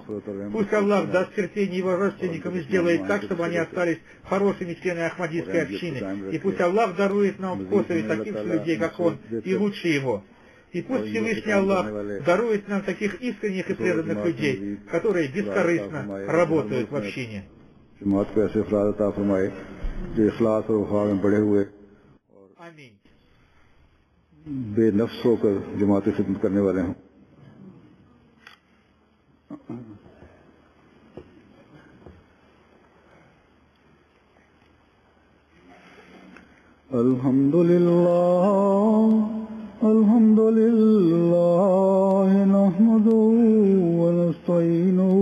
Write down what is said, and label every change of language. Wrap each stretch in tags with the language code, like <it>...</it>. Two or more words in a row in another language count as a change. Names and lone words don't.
<ru>Пусть Аллах даст терпение его родственникам и сделает так, чтобы они остались хорошими членами Ахмадийской общины. И пусть Аллах дарует нам в Косове таких людей, как он, и лучше его. И пусть Всевышний Аллах дарует нам таких искренних и преданных людей, которые бескорыстно работают в общине.</ru> <ur>جو اخلاص اور وفا میں بڑے ہوئے بے نفس ہو کر جماعت خدمت کرنے والے ہوں.</ur> <ar>الحمدلله نحمده ونستعينه</ar>